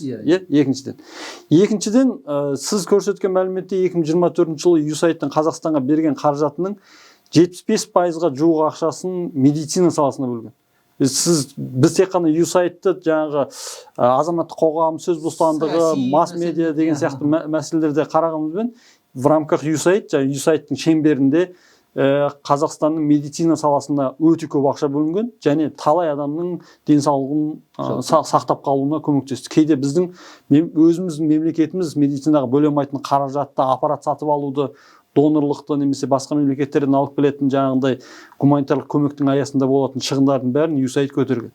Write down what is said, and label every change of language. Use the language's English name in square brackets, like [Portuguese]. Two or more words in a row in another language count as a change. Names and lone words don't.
[Kazakh] Екіншіден, сіз көрсеткен мәліметте 2024 жылы USAID-тің Қазақстанға берген қаражатының 75%-ға жуық ақшасын медицина саласына бөлген. Біз тек қана USAID-ті жаңағы азаматтық қоғам, сөз бостандығы, масс-медиа деген сияқты мәселелерде қарағанымызбен [Russian] в рамках [Kazakh] USAID-тің шеңберінде Қазақстанның медицина саласына өте көп ақша бөлінген және талай адамның денсаулығын сақтап қалуына көмектесті. Кейде біздің өзіміздің мемлекетіміз медицинаға бөле алмайтын қаражатты, аппарат сатып алуды, донорлықты немесе басқа мемлекеттерден алып келетін жаңағындай гуманитарлық көмектің аясында болатын шығындардың бәрін USAID көтерген.